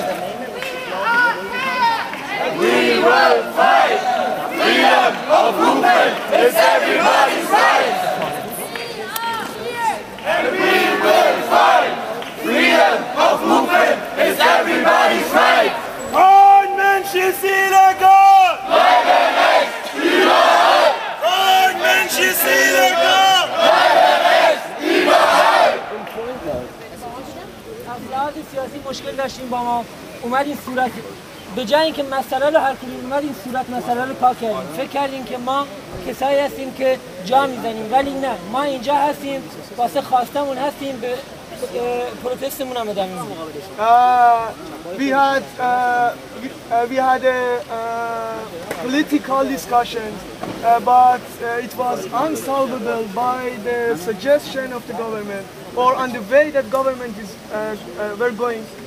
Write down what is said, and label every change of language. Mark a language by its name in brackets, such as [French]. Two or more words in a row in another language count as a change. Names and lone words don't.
[English] We will fight! Freedom of movement is everybody's right! And we will fight! Freedom of movement is everybody's right! [German] Kein Mensch ist illegal! Keiner Recht überall! Kein Mensch ist illegal! Keiner Recht überall! [Persian] افراد سیاسی مشکل داشتیم با ما، اومدین صورت به جای اینکه مسئله رو حل کنیم اومدین صورت مسئله رو پاک کردیم. فکر کردیم که ما کسایی هستیم که جا میزنیم، ولی نه، ما اینجا هستیم واسه خواستمون هستیم، به پروتستمون هم ادامه میدیم. [English] We had a political discussion, but it was unsolvable by the suggestion of the government or on the way that government is were going.